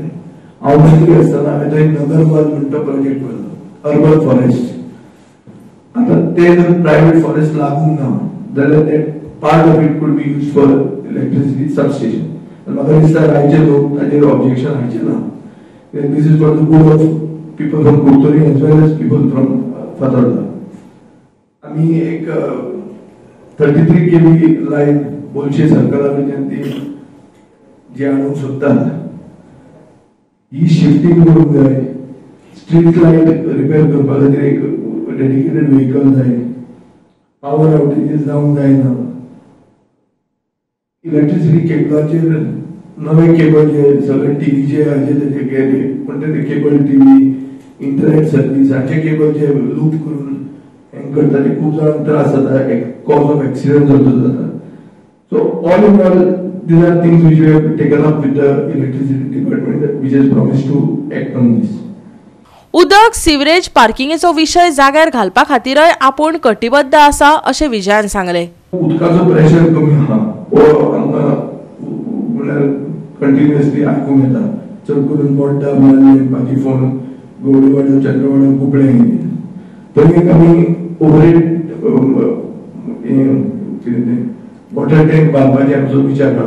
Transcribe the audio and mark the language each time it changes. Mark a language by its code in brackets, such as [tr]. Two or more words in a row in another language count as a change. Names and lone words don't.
[kok] हांव मंत्री आसतना हांवें थंय नगरवन म्हणून तो प्रोजेक्ट केलो, [en] urban forest. [kok] आतां ते जर [en] private forest [kok] लागूंक ना जाल्यार ते [en] part of it could be use for electricity substation. [kok] म्हाका दिसता रायचे लोक ताचेर ऑब्जेक्शन हाडचे ना। [en] this is for the good of people from Kudtari as well as people from Fatorda. [kok] आमी एक 33 केव्ही लायन बोलशे सर्कला कडल्यान ती जी हाडूंक सोदतात ही शिफ्टिंग करूंक जाय। [en] street light repair [kok] करपा खातीर एक [en] dedicated vehicle [kok] जाय। [en] power outages [kok] जावंक जायना। इलेक्ट्रिसिटी केबलाचेर नवे केबल जे सगळे टीव्हीचे हाचे तेचे गेले पण ते [en] cable TV internet service [kok] हाचे केबल जे लूप करून हँग करता ते खूब जाणांक त्रास जाता। एक [en] cause of accident [kok] जाता। [en] so all in all these are things which we have taken up with the electricity department which has promised to act on this. [kok] उदक, सिवरेज, पार्किंगेचो विशय जाग्यार घालपा खातीरय आपूण कटिबद्ध आसा अशें विजयान सांगलें। उदकाचो प्रेशर कमी आहा हो आमकां म्हणल्यार कंटिन्युअसली आयकूंक येता। चड करून बोड्डा, मालये, पाजीफोंड, गवळीवाडा, चंद्रवाडा, कुंकळे थंय एक आमी [en] overhead water tank [kok] बांदपाचें आमचो विचार आहा।